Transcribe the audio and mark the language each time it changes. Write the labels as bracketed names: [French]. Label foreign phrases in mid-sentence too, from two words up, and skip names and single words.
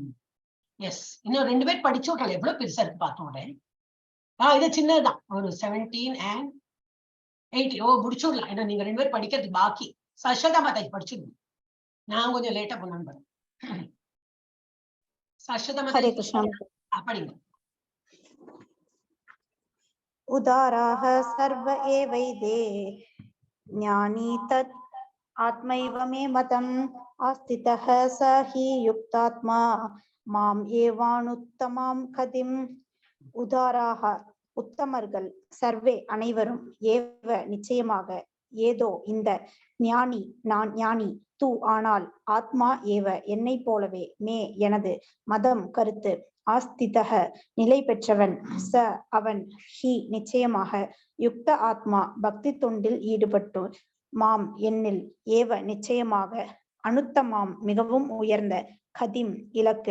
[Tamil] எஸ், இன்னும் 2 பேர் படிச்சோர்கள் எவ்வளவு பெருசா இருக்கு பார்த்தோட. இது சின்னதுதான், ஒரு 17 and 18. முடிச்சுடலாம். ஏன்னா நீங்க 2 பேர் படிக்கிறது பாக்கி. சஸ்வதா மாதாஜி படிச்சிருந்தோம், நான் கொஞ்சம் லேட்டா போனான்னு பாருங்க. சஸ்வதா மாதாஜி படிங்க. [Sanskrit] उदाराः सर्व एवैते ज्ञानी तत् आत्मैव मे मतम् आस्थितः स हि युक्तात्मा माम् एवानुत्तमां கதிம். [Tamil] உதாராக உத்தமர்கள், சர்வே அனைவரும், ஏவ நிச்சயமாக, ஏதோ இந்த, ஞானி நான் ஞானி, தூ ஆனால், ஆத்மா ஏவ என்னை போலவே, மே எனது, மதம் கருத்து, ஆஸ்திதக நிலை பெற்றவன், ச அவன், ஹி நிச்சயமாக, யுக்த ஆத்மா பக்தி தொண்டில் ஈடுபட்டு, மாம் என்னில், ஏவ நிச்சயமாக, அனுத்தமாம் மிகவும் உயர்ந்த, கதிம் இலக்கு.